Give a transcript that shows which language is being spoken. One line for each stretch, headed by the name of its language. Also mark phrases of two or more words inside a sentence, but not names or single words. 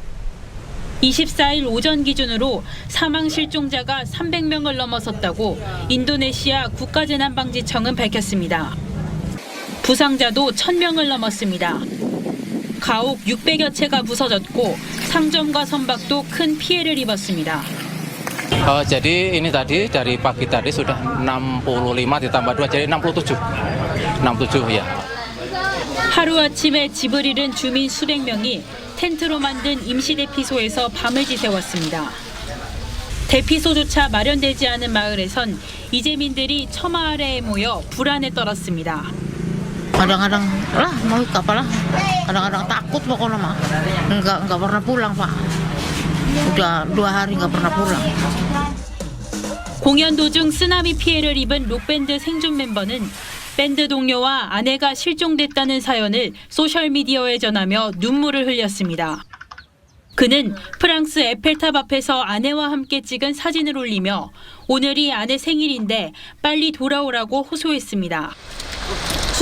Korean: 24일 오전 기준으로 사망 실종자가 300명을 넘어섰다고 인도네시아 국가재난방지청은 밝혔습니다. 부상자도 1000명을 넘었습니다. 가옥 600여 채가 부서졌고 상점과 선박도 큰 피해를 입었습니다.
Indonesian: Jadi ini tadi dari pagi tadi sudah 65 ditambah 2 jadi 67. 67 ya.
Korean: 하루아침에 집을 잃은 주민 수백 명이 텐트로 만든 임시 대피소에서 밤을 지새웠습니다. 대피소조차 마련되지 않은 마을에선 이재민들이 처마 아래에 모여 불안에 떨었습니다.
Indonesian: Kadang-kadang lah mau kapal lah. Kadang-kadang takut pokoknya mah. Enggak pernah pulang, Pak. Udah 2 hari enggak pernah pulang.
Korean: 공연 도중 쓰나미 피해를 입은 록밴드 생존 멤버는 밴드 동료와 아내가 실종됐다는 사연을 소셜미디어에 전하며 눈물을 흘렸습니다. 그는 프랑스 에펠탑 앞에서 아내와 함께 찍은 사진을 올리며 오늘이 아내 생일인데 빨리 돌아오라고 호소했습니다.